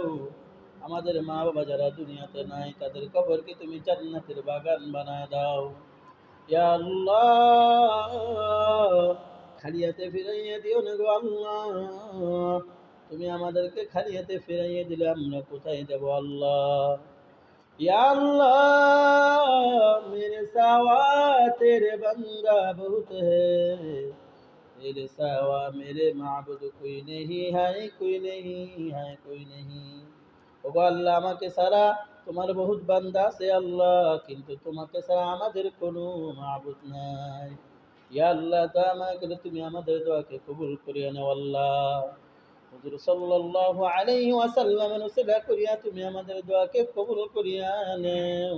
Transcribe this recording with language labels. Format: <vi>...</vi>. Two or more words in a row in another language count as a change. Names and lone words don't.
<bn>আমাদের মা বাবা যারা দুনিয়াতে নাই, তাদের কবরকে তুমি জান্নাতের বাগান বানায় দাও।</bn> <ar>يا الله,</ar> <bn>খালি হাতে ফিরাইয়া দিও না গো আল্লাহ। তুমি আমাদেরকে খালি হাতে ফিরাইয়া দিলে আমরা কোথায় যাব আল্লাহ।</bn> <ar>يا الله,</ar> <hi>मेरे सावा तेरे बंदा बहुत है, तेरे सावा मेरे माबुद कोई नहीं है, कोई नहीं है, कोई नहीं।</hi> <bn>ওগো আল্লাহ, আমাকে ছাড়া তোমার বহুত বান্দা আছে আল্লাহ, কিন্তু তোমাকে ছাড়া আমাদের কোনো মাবুদ নাই।</bn> <ar>يا الله,</ar> <bn>তা আমাকে তুমি আমাদের দোয়াকে কবুল করিয়া নাও আল্লাহ। হুজুর</bn> <ar>صلى الله عليه وسلم</ar> <bn>উসিলা করিয়া তুমি আমাদের দোয়াকে কবুল করিয়া নেও।</bn>